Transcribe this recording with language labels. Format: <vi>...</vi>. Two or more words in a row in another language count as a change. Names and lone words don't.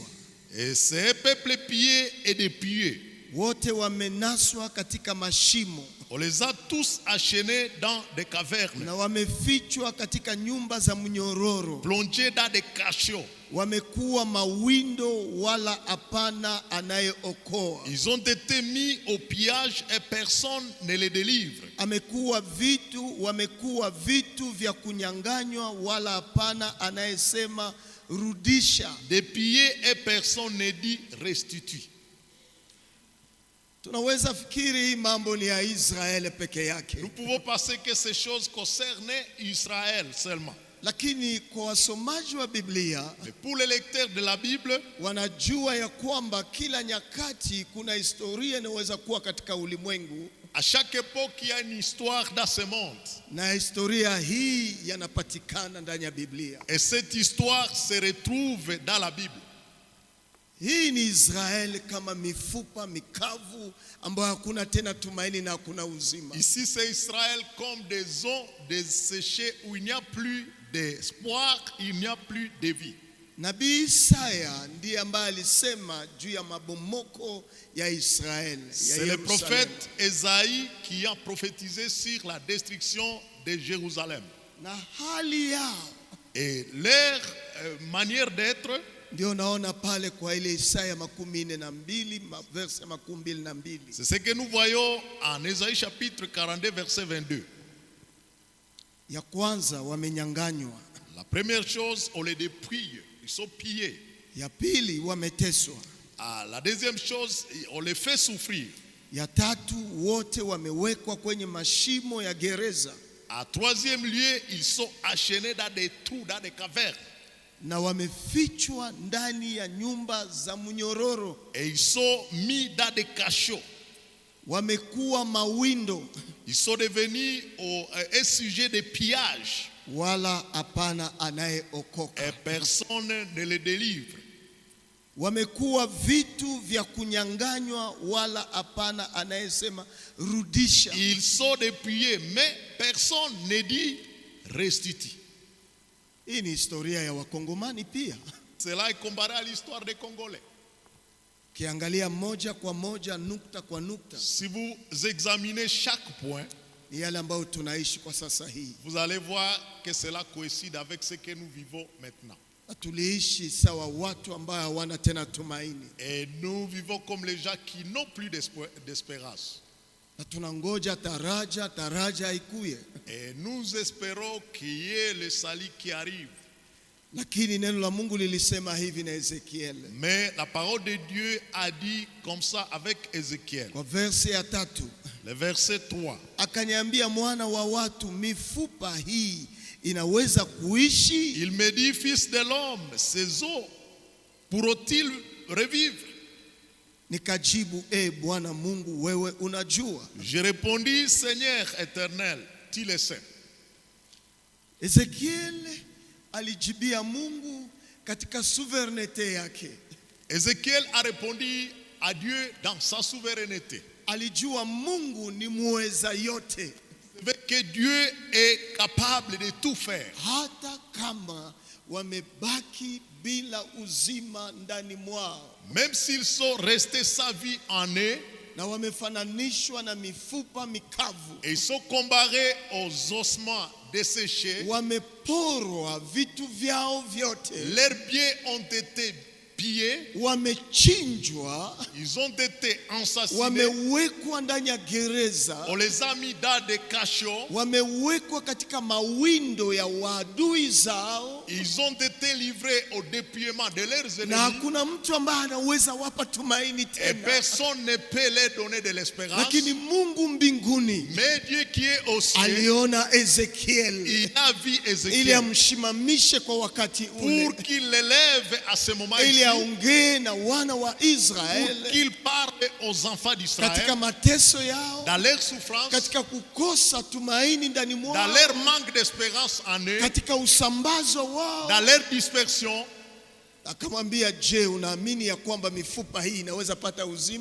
<fr>Et c'est un peuple pillé et dépouillé.</fr> <sw>Wote wamenaswa katika mashimo.</sw> <fr>On les a tous enchaînés dans des cavernes,</fr> <sw>Na wamefichwa katika nyumba za mnyororo.</sw> <fr>plongés dans des cachots.</fr> <sw>Wamekuwa mawindo wala hapana anayeokoa.</sw> <fr>Ils ont été mis au pillage et personne ne les délivre.</fr> <sw>Wamekuwa vitu vya kunyanganywa wala hapana anayesema rudisha.</sw> <fr>Dépouillés et personne ne dit restitue.</fr> <sw>Tunaweza fikiri hii mambo ni ya Israeli peke yake.</sw> <fr>Nous pouvons penser que ces choses concernaient Israël seulement.</fr> <sw>Lakini kwa wasomaji wa Biblia,</sw> <fr>Mais pour les lecteurs de la Bible,</fr> <sw>wanajua ya kwamba kila nyakati kuna historia inaweza kuwa katika ulimwengu,</sw> <fr>à chaque époque, il y a une histoire dans ce monde.</fr> <sw>na historia hii yanapatikana ndani ya Biblia.</sw> <fr>Et cette histoire se retrouve dans la Bible.</fr> <sw>Hii ni Israeli kama mifupa mikavu ambayo hakuna tena tumaini na hakuna uzima.</sw> <fr>Ici, c'est Israël comme des eaux desséchées où il n'y a plus d'espoir, il n'y a plus de vie.</fr> <sw>Nabii Isaya ndiye ambaye alisema juu ya mabomoko ya Israeli.</sw> <fr>C'est le prophète Ésaïe qui a prophétisé sur la destruction de Jérusalem.</fr> <sw>Na hali yao</sw> <fr>Et leur manière d'être,</fr> <sw>ndio naona pale kwa ile Isaya 42 verse 22.</sw> <fr>c'est ce que nous voyons en Ésaïe chapitre 42 verset 22.</fr> <sw>Ya kwanza wamenyanganywa,</sw> <fr>La première chose, on les dépouille, ils sont pillés.</fr> <sw>ya pili wameteswa,</sw> <fr>La deuxième chose, on les fait souffrir.</fr> <sw>ya tatu wote wamewekwa kwenye mashimo ya gereza,</sw> <fr>En troisième lieu, ils sont enchaînés dans des trous, dans des cavernes.</fr> <sw>na wamefichwa ndani ya nyumba za mnyororo.</sw> <fr>Et ils sont mis dans des cachots.</fr> <sw>Wamekuwa mawindo</sw> <fr>Ils sont devenus un sujet de pillage.</fr> <sw>wala hapana anayeokoka.</sw> <fr>Et personne ne les délivre.</fr> <sw>Wamekuwa vitu vya kunyanganywa wala hapana anayesema rudisha.</sw> <fr>Ils sont dépouillés, mais personne ne dit restitue.</fr> <sw>Hii ni historia ya Wakongomani pia.</sw> <fr>Cela est comparé à l'histoire des Congolais.</fr> <sw>Kiangalia moja kwa moja, nukta kwa nukta,</sw> <fr>Si vous examinez chaque point,</fr> <sw>ni yale ambayo tunaishi kwa sasa hii.</sw> <fr>vous allez voir que cela coïncide avec ce que nous vivons maintenant.</fr> <sw>Tuliishi sawa watu ambao hawana tena tumaini,</sw> <fr>Et nous vivons comme les gens qui n'ont plus d'espérance.</fr> <sw>na tunangoja taraja ikuye.</sw> <fr>Et nous espérons qu'il y ait le salut qui arrive.</fr> <sw>Lakini neno la Mungu lilisema hivi na Ezekiel,</sw> <fr>Mais la parole de Dieu a dit comme ça avec Ézéchiel.</fr> <sw>kwa verse ya 3,</sw> <fr>Le verset 3.</fr> <sw>akaniambia, mwana wa watu, mifupa hii inaweza kuishi?</sw> <fr>Il me dit, fils de l'homme, ces os pourront-ils revivre?</fr> <sw>Nikajibu, Bwana Mungu, wewe unajua.</sw> <fr>Je répondis, Seigneur éternel, tu le sais.</fr> <sw>Ezekiel alijibia Mungu katika souverainete yake.</sw> <fr>Ézéchiel a répondu à Dieu dans sa souveraineté.</fr> <sw>Alijua Mungu ni muweza yote,</sw> <fr>Que Dieu est capable de tout faire.</fr> <sw>hata kama wamebaki bila uzima ndani mwao,</sw> <fr>Même s'ils sont restés sa vie en eux,</fr> <sw>na wamefananishwa na mifupa mikavu,</sw> <fr>et ils sont comparés aux ossements desséchés,</fr> <sw>wameporwa vitu vyao vyote,</sw> <fr>leurs biens ont été pillés,</fr> <sw>wamechinjwa,</sw> <fr>ils ont été assassinés,</fr> <sw>wamewekwa ndani ya gereza,</sw> <fr>on les a mis dans des cachots,</fr> <sw>wamewekwa katika mawindo ya waadui zao,</sw> <fr>ils ont été livrés au dépouillement de leurs</fr> <sw>na</sw> <fr>ennemis,</fr> <sw>hakuna mtu ambaye anaweza wapa tumaini</sw> <fr>et</fr> <sw>tena.</sw> <fr>personne ne peut leur donner de l'espérance.</fr> <sw>Lakini Mungu mbinguni</sw> <fr>Mais Dieu qui est au ciel,</fr> <sw>aliona Ezekiel</sw> <fr>il a vu</fr> <sw>ili</sw> <fr>Ézéchiel</fr> <sw>amshimamishe kwa wakati ule,</sw> <fr>pour qu'il l'élève à ce moment</fr> <sw>ili</sw> <fr>ici,</fr> <sw>aongee na wana wa</sw> <fr>pour</fr> <sw>Israeli</sw> <fr>qu'il parle aux enfants d'Israël</fr> <sw>katika mateso yao,</sw> <fr>dans leur souffrance,</fr> <sw>katika kukosa tumaini ndani</sw> <fr>dans</fr> <sw>mwao,</sw> <fr>leur manque d'espérance en eux,</fr> <sw>katika usambazo wao.</sw> <fr>dans leur dispersion.</fr> <sw>Akamwambia, je, unaamini ya kwamba mifupa hii inaweza pata uzima?</sw>